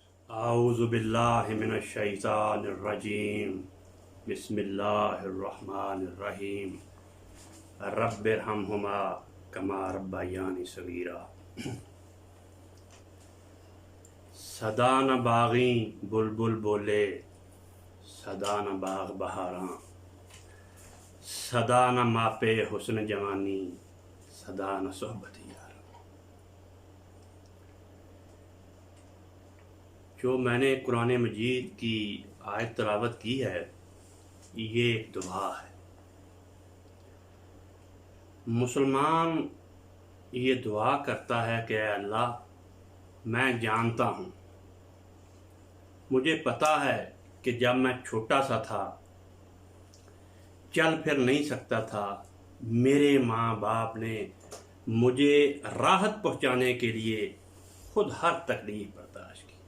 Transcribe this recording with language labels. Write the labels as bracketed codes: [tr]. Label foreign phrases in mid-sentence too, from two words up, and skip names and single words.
[ar] أعوذ بالله من الشيطان الرجيم بسم الله الرحمن الرحيم رب ارحمهما كما ربياني صغيرا. [pa] سدا نہ باغیں بلبل بولے، سدا نہ باغ بہاراں، سدا نہ ماپے حسن جوانی، سدا نہ صحبت یار. [ur] جو میں نے قرآن مجید کی آیت تلاوت کی ہے، یہ ایک دعا ہے. مسلمان یہ دعا کرتا ہے کہ اللہ، میں جانتا ہوں، مجھے پتہ ہے کہ جب میں چھوٹا سا تھا، چل پھر نہیں سکتا تھا، میرے ماں باپ نے مجھے راحت پہنچانے کے لیے خود ہر تکلیف برداشت کی.